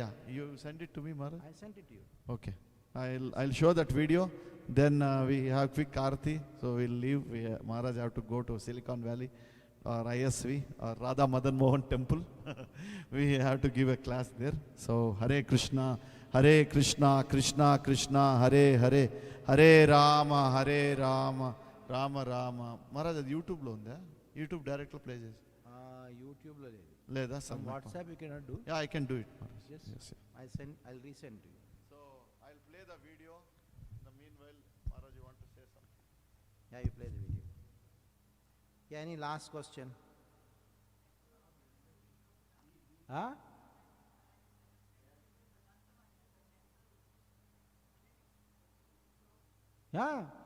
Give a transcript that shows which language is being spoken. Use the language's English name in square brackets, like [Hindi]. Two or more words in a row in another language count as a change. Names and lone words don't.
[English] You send it to me, Maharaj. I sent it to you. Okay, I'll show that video. Then we have quick Aarti, so we'll leave. Maharaj have to go to Silicon Valley or ISV or Radha Madan Mohan Temple. We have to give a class there. [Sanskrit] So Hare Krishna, Krishna Krishna, Hare Hare, Hare Rama, Rama Rama. [English] Maharaj, [Telugu] అది YouTube లో ఉందా? YouTube direct లో play చేసి. YouTube లో లేదు. లేదా? [English] On WhatsApp you cannot do. Yeah, I can do it, Maharaj. Yes. I'll resend to you. So I'll play the video. In the meanwhile, Maharaj, you want to say something? Yeah, you play the video. Yeah, any last question? Huh? Yeah.